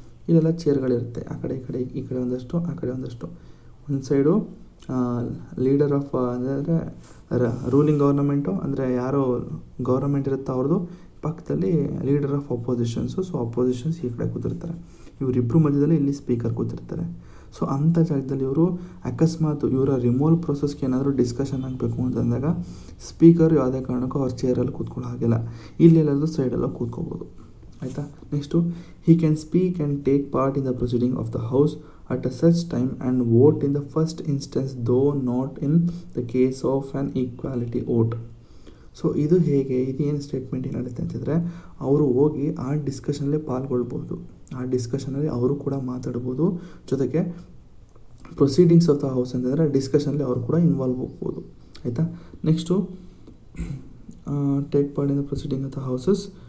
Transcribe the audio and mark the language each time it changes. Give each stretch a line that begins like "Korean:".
Kannada: ಇಲ್ಲೆಲ್ಲ ಚೇರ್ಗಳಿರುತ್ತೆ, ಆ ಕಡೆ ಈ ಕಡೆ ಒಂದಷ್ಟು, ಆ ಕಡೆ ಒಂದಷ್ಟು. ಒಂದು ಸೈಡು ಲೀಡರ್ ಆಫ್ ಅಂದರೆ ರೂಲಿಂಗ್ ಗೌರ್ನಮೆಂಟು, ಅಂದರೆ ಯಾರು ಗೌರ್ನಮೆಂಟ್ ಇರುತ್ತೋ ಅವ್ರದ್ದು, ಪಕ್ಕದಲ್ಲಿ ಲೀಡರ್ ಆಫ್ ಅಪೋಸಿಷನ್ಸು. ಸೊ ಅಪೋಸಿಷನ್ಸ್ ಈ ಕಡೆ ಕೂತಿರ್ತಾರೆ, ಇವರಿಬ್ಬರು ಮಧ್ಯದಲ್ಲಿ ಇಲ್ಲಿ ಸ್ಪೀಕರ್ ಕೂತಿರ್ತಾರೆ. ಸೊ ಅಂಥ ಜಾಗದಲ್ಲಿ ಇವರು ಅಕಸ್ಮಾತ್ ಇವರ ರಿಮೂವಲ್ ಪ್ರೊಸೆಸ್ಗೆ ಏನಾದರೂ ಡಿಸ್ಕಷನ್ ಆಗಬೇಕು ಅಂತಂದಾಗ ಸ್ಪೀಕರ್ ಯಾವುದೇ ಕಾರಣಕ್ಕೂ ಅವ್ರ ಚೇರಲ್ಲಿ ಕೂತ್ಕೊಳ್ಳೋ ಹಾಗಿಲ್ಲ, ಇಲ್ಲೆಲ್ಲಾದರೂ ಸೈಡೆಲ್ಲ ಕೂತ್ಕೋಬೋದು. ಆಯಿತಾ.
English: Next, he can speak and take part in the proceeding of the house at a such time and vote in the first instance though not in the case of an equality vote.
Kannada: So ಇದು ಹೇಗೆ, ಇದು ಏನು statement ಏನಾಗುತ್ತೆ ಅಂತಂದರೆ, ಅವರು ಹೋಗಿ ಆ ಡಿಸ್ಕಷನಲ್ಲಿ ಪಾಲ್ಗೊಳ್ಬೋದು, ಆ ಡಿಸ್ಕಷನಲ್ಲಿ ಅವರು ಕೂಡ ಮಾತಾಡ್ಬೋದು, ಜೊತೆಗೆ
English: proceedings of the house
Kannada: ಅಂತಂದರೆ ಡಿಸ್ಕಷನಲ್ಲಿ ಅವರು ಕೂಡ ಇನ್ವಾಲ್ವ್ ಹೋಗ್ಬೋದು. ಆಯಿತಾ.
English: Next, take part in the proceeding of the houses.